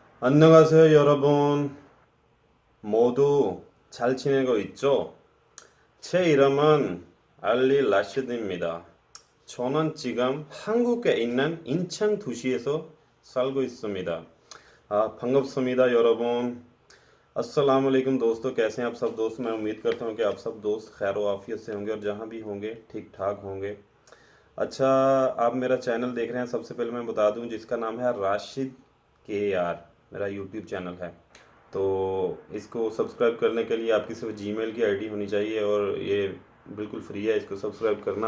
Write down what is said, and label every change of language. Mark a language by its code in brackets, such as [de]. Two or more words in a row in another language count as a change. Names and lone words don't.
[ko] 안녕하세요, 여러분. 모두 잘 지내고 있죠? 제 이름은 알리 라시드입니다. 저는 지금 한국에 있는 인천 도시에서 살고 있습니다. 반갑습니다, 여러분. [ar] السلام عليكم [hi] दोस्तों, कैसे हैं आप सब दोस्त। मैं उम्मीद करता हूं कि आप सब दोस्त खैर व आफियत से होंगे और जहां भी होंगे ठीक ठाक होंगे। अच्छा, आप मेरा चैनल देख रहे हैं। सबसे पहले मैं बता दूं, जिसका नाम है राशिद के आर, मेरा [en] YouTube channel [hi] है। तो इसको सब्सक्राइब करने के लिए आपकी सिर्फ जीमेल की आईडी होनी चाहिए और ये बिल्कुल फ्री है इसको सब्सक्राइब करना।